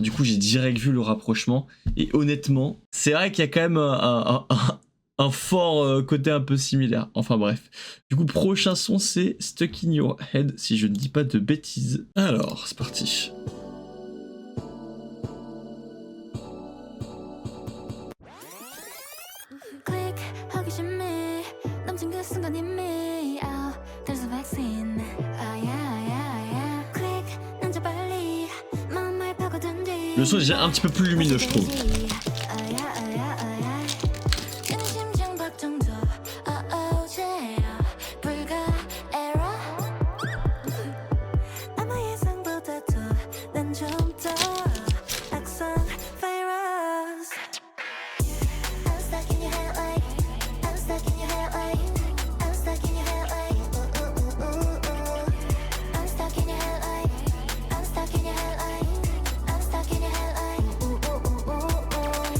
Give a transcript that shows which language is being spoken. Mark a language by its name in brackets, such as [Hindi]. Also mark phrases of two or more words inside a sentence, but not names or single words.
[French] Du coup, j'ai direct vu le rapprochement. Et honnêtement, c'est vrai qu'il y a quand même un fort côté un peu similaire. Enfin bref. Du coup, prochain son, c'est Stuck in Your Head, si je ne dis pas de bêtises. Alors, c'est parti. [Korean] Click, 호기심에 넘친 그 순간 이미 [English] there's a vaccine yeah Click, [Korean] 넌 빨리 마음을 파고든 뒤 [French] Le son est déjà un petit peu plus lumineux, je trouve. [Korean] 내 심장 박동도 제로 불가 error 아마 예상보다도 난 좀 더 악성 [English] virus I'm stuck in your head like I'm stuck in your head like I'm stuck in your head like I'm stuck in your head like I'm stuck in your head like I'm stuck in your head like